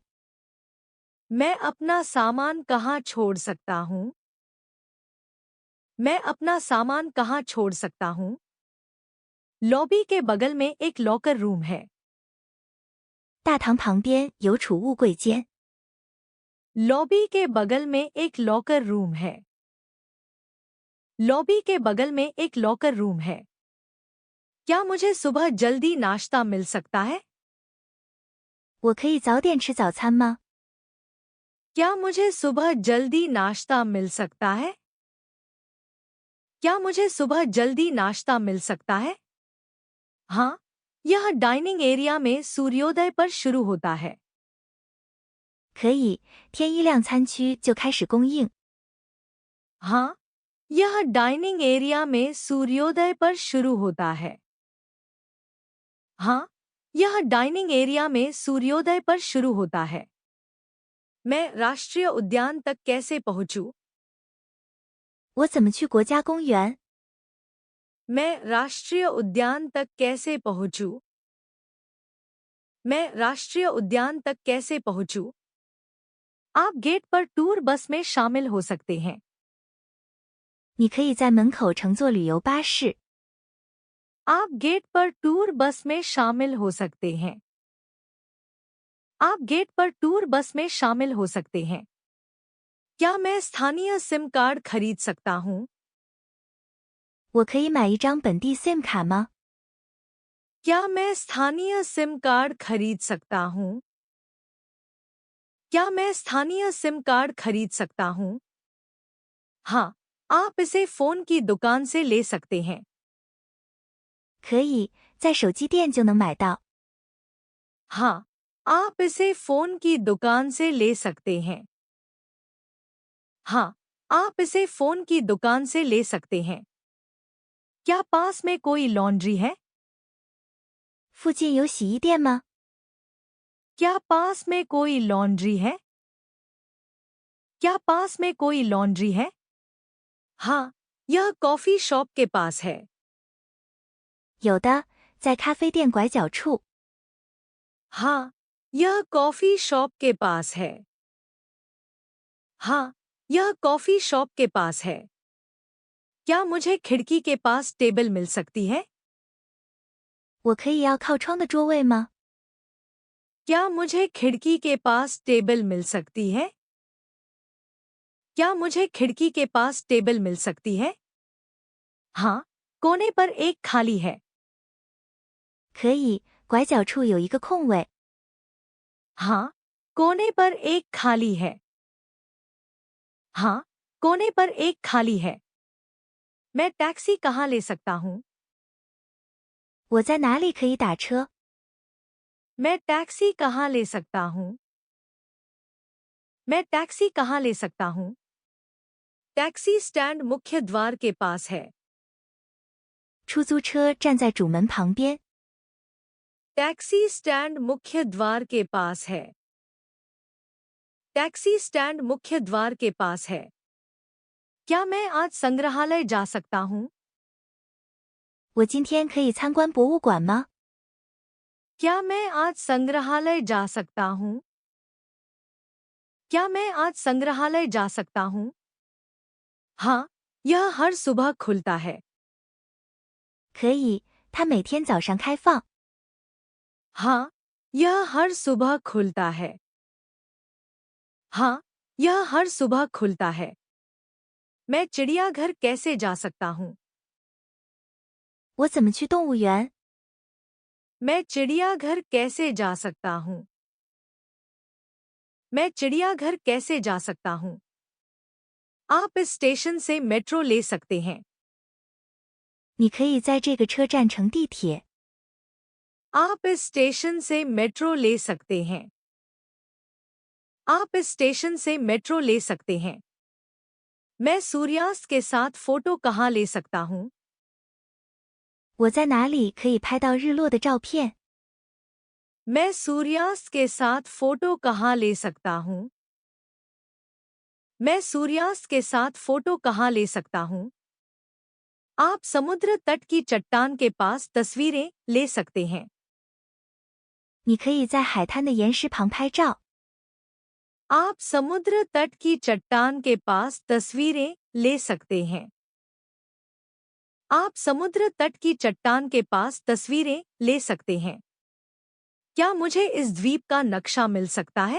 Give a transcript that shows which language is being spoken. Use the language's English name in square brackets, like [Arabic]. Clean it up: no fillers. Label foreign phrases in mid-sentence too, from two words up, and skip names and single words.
[Hindi] मैं अपना सामान कहाँ छोड़ सकता हूँ? मैं अपना सामान कहाँ छोड़ सकता हूँ? लॉबी के बगल में एक [English] locker room [Hindi] है। [Chinese] 大堂旁边有储物柜间。 [Hindi] लॉबी के बगल में एक [English] locker room [Hindi] है। लॉबी के बगल में एक [English] locker room [Hindi] है। क्या मुझे सुबह जल्दी नाश्ता मिल सकता है? [Chinese] 我可以早点吃早餐吗？ [Hindi] क्या मुझे सुबह जल्दी नाश्ता मिल सकता है? क्या मुझे सुबह जल्दी नाश्ता मिल सकता है? हाँ, यह [English] dining area [Hindi] में सूर्योदय पर शुरू होता है। [Chinese] 可以，天一亮餐区就开始供应。 [Hindi] हाँ, यह [English] dining area [Hindi] में सूर्योदय पर शुरू होता है। हाँ, यह [English] dining area [Hindi] में सूर्योदय पर शुरू होता है। मैं राष्ट्रीय उद्यान तक कैसे पहुंचूं? [Chinese] 我怎么去国家公园？ [Hindi] मैं राष्ट्रीय उद्यान तक कैसे पहुंचूं? मैं राष्ट्रीय उद्यान तक कैसे पहुंचूं? आप गेट पर [English] tour bus [Hindi] में शामिल हो सकते हैं। [Chinese] 你可以在门口乘坐旅游巴士。 [Hindi] आप गेट पर [English] tour bus [Hindi] में शामिल हो सकते हैं। आप गेट पर [English] tour bus [Hindi] में शामिल हो सकते हैं। क्या मैं स्थानीय [English] SIM card [Hindi] खरीद सकता हूँ? [Chinese] 我可以买一张本地 SIM 卡吗？ [Hindi] क्या मैं स्थानीय [English] SIM card [Hindi] खरीद सकता हूँ? क्या मैं स्थानीय [English] SIM card [Hindi] खरीद सकता हूँ? हाँ, आप इसे फोन की दुकान से ले सकते हैं। [Chinese] 可以，在手机店就能买到。 [Hindi] हाँ, आप इसे फोन की दुकान से ले सकते हैं। हाँ, आप इसे फोन की दुकान से ले सकते हैं। क्या पास में कोई लॉन्ड्री है? [Chinese] 附近有洗衣店吗？ [Hindi] क्या पास में कोई लॉन्ड्री है? क्या पास में कोई लॉन्ड्री है? हाँ, यह [English] coffee shop [Hindi] के पास है। [Chinese] 有的，在咖啡店拐角处。 [Hindi] हाँ, यह [English] coffee shop [Hindi] के पास है। हाँ, यह [English] coffee shop [Hindi] के पास है। क्या मुझे खिड़की के पास टेबल मिल सकती है? [Chinese] 我可以要靠窗的桌位吗？ [Hindi] क्या मुझे खिड़की के पास टेबल मिल सकती है? क्या मुझे खिड़की के पास टेबल मिल सकती है? हाँ, कोने पर एक खाली है। [Chinese] 可以，拐角处有一个空位。 [Hindi] हाँ, कोने पर एक खाली है। हाँ, कोने पर एक खाली है। मैं टैक्सी कहाँ ले सकता हूँ? [Chinese] 我在哪里可以打车？ [Hindi] मैं टैक्सी कहाँ ले सकता हूँ? मैं टैक्सी कहाँ ले सकता हूँ? [English] taxi stand [Hindi] मुख्य द्वार के पास है। [Chinese] 出租车站在主门旁边。 [English] taxi stand [Hindi] मुख्य द्वार के पास है। [English] taxi stand [Hindi] मुख्य द्वार के पास है। क्या मैं आज संग्रहालय जा सकता हूँ? [Chinese] 我今天可以参观博物馆吗？ [Hindi] क्या मैं आज संग्रहालय जा सकता हूँ? क्या मैं आज संग्रहालय जा सकता हूँ? हाँ, यह हर सुबह खुलता है। [Chinese] 可以，它每天早上开放。 [Hindi] हाँ, यह हर सुबह खुलता है। हाँ, यह हर सुबह खुलता है। मैं चिड़ियाघर कैसे जा सकता हूँ? [Chinese] 我怎么去动物园？ [Hindi] मैं चिड़ियाघर कैसे जा सकता हूँ? मैं चिड़ियाघर कैसे जा सकता हूँ? आप इस स्टेशन से मेट्रो ले सकते हैं। [Chinese] 你可以在这个车站乘地铁。 [Hindi] आप इस स्टेशन से मेट्रो ले सकते हैं। आप इस स्टेशन से मेट्रो ले सकते हैं। मैं सूर्यास्त के साथ फोटो कहाँ ले सकता हूँ? [Chinese] 我在哪里可以拍到日落的照片？ [Hindi] मैं सूर्यास्त के साथ फोटो कहाँ ले सकता हूँ? मैं सूर्यास्त के साथ फोटो कहाँ ले सकता हूँ? आप समुद्र तट की चट्टान के पास तस्वीरें ले सकते हैं। [Chinese] 你可以在海滩的岩石旁拍照。 [Hindi] आप समुद्र तट की चट्टान के पास तस्वीरें ले सकते हैं। आप समुद्र तट की चट्टान के पास तस्वीरें ले सकते हैं। क्या मुझे इस द्वीप का नक्शा मिल सकता है?